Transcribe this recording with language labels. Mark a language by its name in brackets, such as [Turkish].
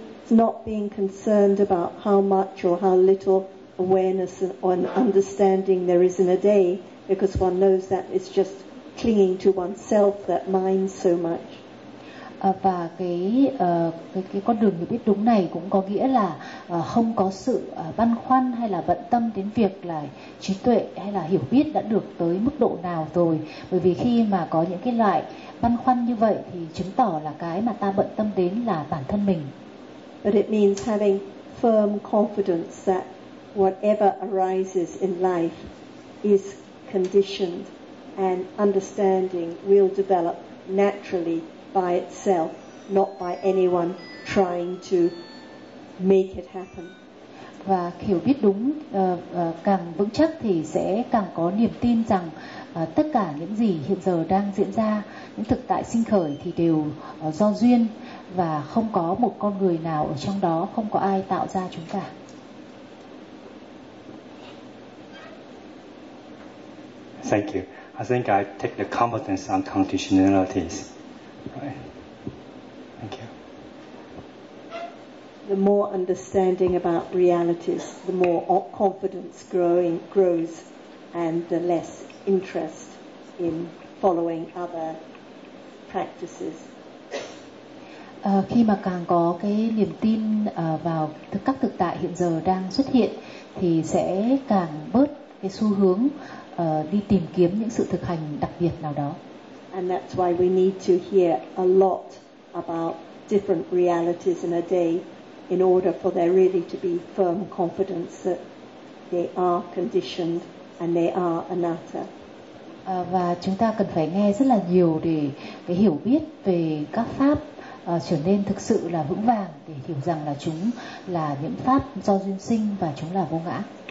[English] Not being concerned about how much or how little awareness and understanding there is in a day, because one knows that it's just clinging to oneself that minds so much. [Vietnamese] Và cái con đường hiểu biết đúng này cũng có nghĩa là không có sự băn khoăn hay là bận tâm đến việc là trí tuệ hay là hiểu biết đã được tới mức độ nào rồi. Bởi vì khi mà có những cái loại băn khoăn như vậy thì chứng tỏ là cái mà ta bận tâm đến là bản thân mình. [English] But it means having firm confidence that whatever arises in life is conditioned and understanding will develop naturally by itself, not by anyone trying to make it happen. [Vietnamese] Và hiểu biết đúng càng vững chắc thì sẽ càng có niềm tin rằng tất cả những gì hiện giờ đang diễn ra, những thực tại sinh khởi thì đều do duyên và không có một con người nào ở trong đó, không có ai tạo ra chúng cả. [English] Thank you. I think I take the competence on conditionalities. Right. Thank you. The more understanding about realities, the more confidence grows, and the less interest in following other practices. [Vietnamese] Khi mà càng có cái niềm tin vào các thực tại hiện giờ đang xuất hiện, thì sẽ càng bớt cái xu hướng đi tìm kiếm những sự thực hành đặc biệt nào đó. [English] And that's why we need to hear a lot about different realities in a day in order for there really to be firm confidence that they are conditioned and they are anatta. [Vietnamese] Và chúng ta cần phải nghe rất là nhiều để cái hiểu biết về các pháp trở nên thực sự là vững vàng, để hiểu rằng là chúng là những pháp do duyên sinh và chúng là vô ngã.